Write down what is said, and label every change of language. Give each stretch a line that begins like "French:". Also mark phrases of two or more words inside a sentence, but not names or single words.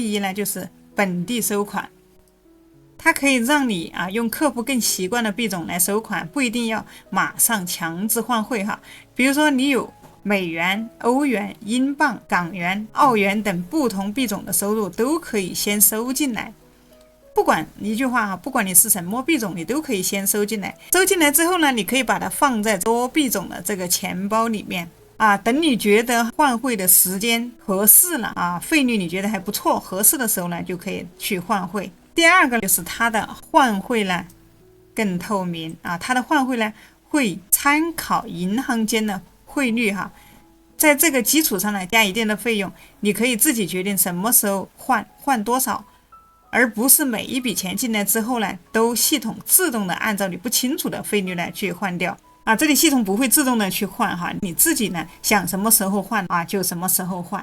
Chinese: 第一呢，就是本地收款，它可以讓你用客戶更習慣的幣種來收款，不一定要馬上強制換匯比如說你有美元、歐元、英鎊、港元、澳元等不同幣種的收入，都可以先收進來。不管一句話不管你是什麼幣种，你都可以先收进来。收进来之後呢，你可以把它放在多币种的这個錢包裡面等你覺得換匯的時間合適了費率你覺得還不錯，合適的時候呢，就可以去換匯。第二個就是它的換匯呢更透明它的換匯呢會參考銀行間的匯率在這個基礎上呢加一定的費用，你可以自己決定什麼時候換多少，而不是每一筆錢進來之後呢都系統自動的按照你不清楚的費率呢去換掉這裡系統不會自動的去換你自己呢想什麼時候換就什麼時候換。